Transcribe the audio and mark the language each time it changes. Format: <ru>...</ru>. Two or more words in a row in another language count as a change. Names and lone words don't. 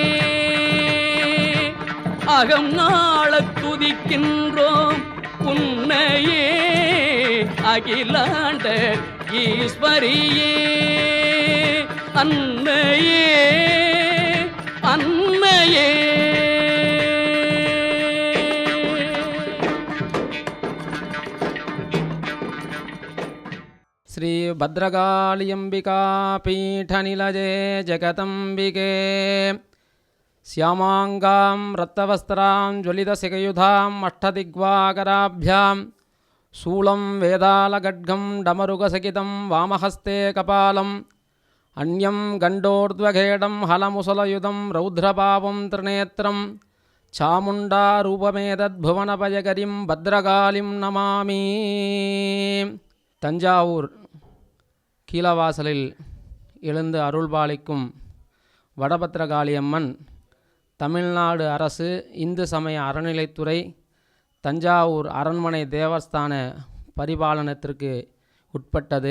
<ta>அகம் நாள துதிக்கின்றோம் உன்னையே அகிலாண்ட ஈஸ்வரியே அன்னையே அன்னையே</ta> <sa>ಶ್ರೀ ಭದ್ರಕಾಳಿಯಂಬಿಕಾ ಪೀಠನಿಲಜೆ ಜಗದಂಬಿಕೆ ಶ್ಯಾಮಾಂಗಾಂ ರಕ್ತವಸ್ತ್ರಾಂ ಜ್ವಲಿತಸಿಖಯುಧಾಂ ಅಷ್ಟದಿಗ್ವಾಕರಾಭ್ಯಾಂ ಶೂಲಂ ವೇದಾಲಗಡ್ಗಂ ಡಮರುಗಸಹಿತಂ ವಾಮಹಸ್ತೆ ಕಪಾಲಂ ಅನ್ಯಂ ಗಂಡೋರ್ಧ್ವಖೇಡಂ ಹಲಮುಸಲಯುಧಂ ರೌದ್ರಪಾವಂ ತ್ರಿನೇತ್ರಂ ಚಾಮುಂಡಾರೂಪಮೇತದ್ಭುವನಭಯಕರಿಂ ಭದ್ರಕಾಳಿಂ ನಮಾಮಿ.</sa> <ta>தஞ்சாவூர் கீழவாசலில் எழுந்து அருள்பாலிக்கும் வடபத்திரகாளியம்மன் தமிழ்நாடு அரசு இந்து சமய அறநிலைத்துறை தஞ்சாவூர் அரண்மனை தேவஸ்தான பரிபாலனத்திற்கு உட்பட்டது.</ta>